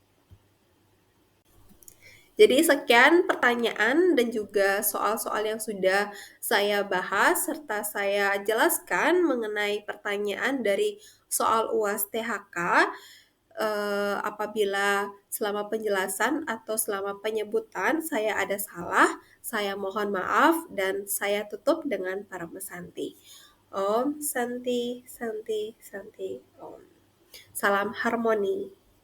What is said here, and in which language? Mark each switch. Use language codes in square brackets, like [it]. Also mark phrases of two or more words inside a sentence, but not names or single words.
[id] Jadi sekian pertanyaan dan juga soal-soal yang sudah saya bahas serta saya jelaskan mengenai pertanyaan dari soal UAS THK. Apabila selama penjelasan atau selama penyebutan saya ada salah, saya mohon maaf dan saya tutup dengan para mesanti. [sa] Om Santi Santi Santi Om. [id] Salam harmoni.